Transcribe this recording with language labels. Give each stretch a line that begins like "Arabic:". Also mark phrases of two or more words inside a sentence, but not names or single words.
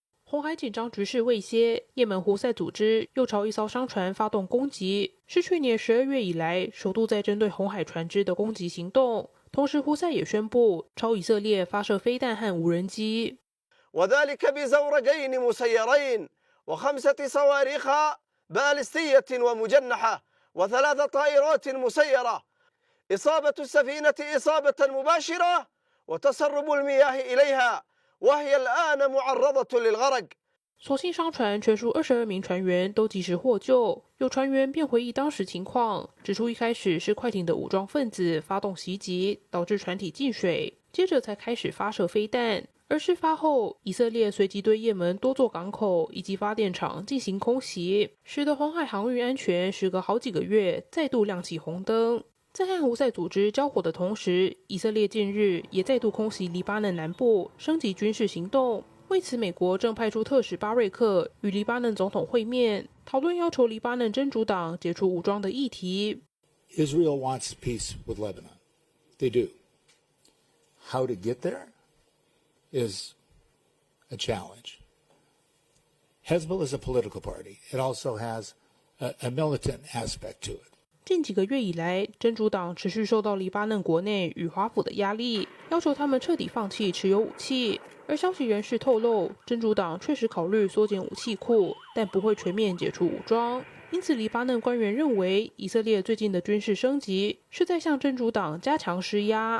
Chinese: 红海紧张局势未歇，也门胡塞组织又朝一艘商船发动攻击，是去年12月以来首度在针对红海船只的攻击行动。同时，胡塞也宣布朝以色列发射飞弹和无人机。
Arabic: وذلك بزورقين مسيرين و5 صواريخ باليستية ومجنحة و3 طائرات مسيرة إصابة السفينة إصابة مباشرة وتسرب المياه إليها وهي الآن معرضة للغرق。
Chinese: 所幸商船全数22名船员都及时获救，有船员便回忆当时情况，指出一开始是快艇的武装分子发动袭击，导致船体进水，接着才开始发射飞弹。而事发后，以色列随即对也门多座港口以及发电厂进行空袭，使得红海航运安全时隔好几个月再度亮起红灯。在和胡塞组织交火的同时，以色列近日也再度空袭黎巴嫩南部，升级军事行动。为此，美国正派出特使巴瑞克与黎巴嫩总统会面，讨论要求黎巴嫩真主党解除武装的议题。
English: Israel wants peace with Lebanon. They do. How to get there is a challenge. Hezbollah is a political party. It also has a militant aspect to it.
Chinese: 近几个月以来，真主党持续受到黎巴嫩国内与华府的压力，要求他们彻底放弃持有武器。而消息人士透露，真主党确实考虑缩减武器库，但不会全面解除武装。因此，黎巴嫩官员认为，以色列最近的军事升级是在向真主党加强施压。